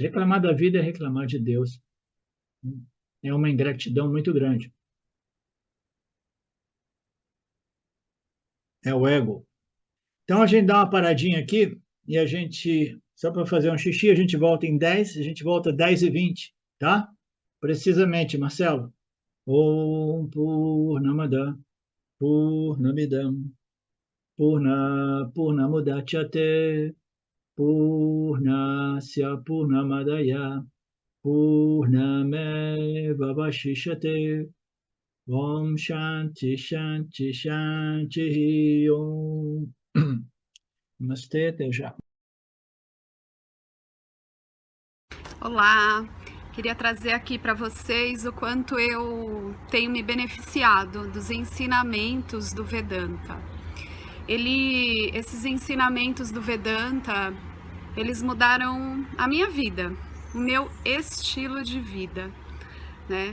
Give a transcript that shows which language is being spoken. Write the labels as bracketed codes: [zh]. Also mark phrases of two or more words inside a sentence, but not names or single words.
[pt] Reclamar da vida é reclamar de Deus. É uma ingratidão muito grande. É o ego. Então a gente dá uma paradinha aqui e a gente, só para fazer um xixi, a gente volta em 10, a gente volta 10h20, tá? Precisamente, Marcelo. [sa] Om Purnamada Purnamidam Purnamudachyate Purnasya Purnamadaya Purnameva Vashishate Om Shanti Shanti Shanti Om. [pt] Namastê, até já. Olá, queria trazer aqui para vocês o quanto eu tenho me beneficiado dos ensinamentos do Vedanta. Esses ensinamentos do Vedanta, eles mudaram a minha vida, o meu estilo de vida, né?